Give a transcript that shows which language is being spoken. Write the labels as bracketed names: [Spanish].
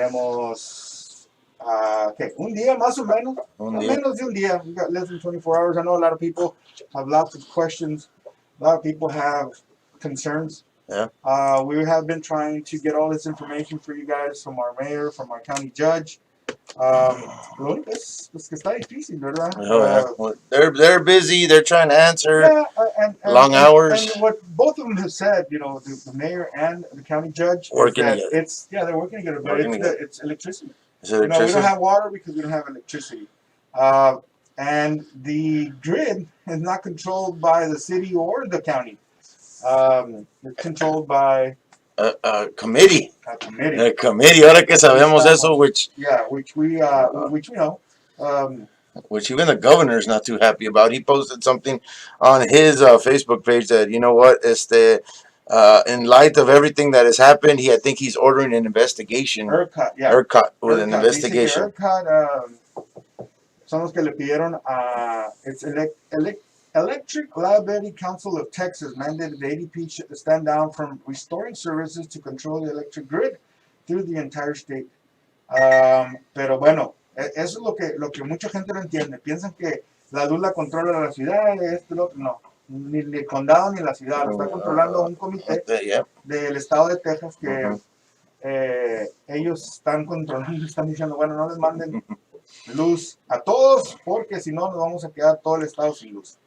[Spanish] Tenemos, un día más o menos. Menos de un día. [English] We got less than 24 hours. I know a lot of people have lots of questions. A lot of people have concerns. Yeah. We have been trying to get all this information for you guys from our mayor, from our county judge. [Spanish] Lo único es que está difícil, ¿verdad? [English] Well, they're busy. They're trying to answer long hours. And what both of them have said, the mayor and the county judge, working together. They're working together, but it's electricity. Is it electricity? We don't have water because we don't have electricity. And the grid is not controlled by the city or the county. It's controlled by a committee. A committee. A committee. [Spanish] Ahora que sabemos eso, [English] which we know. Which even the governor is not too happy about. He posted something on his Facebook page that, you know what, in light of everything that has happened, I think he's ordering an investigation. ERCOT with an investigation. ERCOT [Spanish] son los que le pidieron [English] it's Electric Liability Council of Texas mandated the ADP should stand down from restoring services to control the electric grid through the entire state. [Spanish] Pero bueno, eso es lo que mucha gente no entiende. Piensan que la luz la controla la ciudad, no. Ni el condado ni la ciudad. Lo está controlando un comité del estado de Texas que ellos están controlando, están diciendo, bueno, no les manden luz a todos porque si no nos vamos a quedar todo el estado sin luz.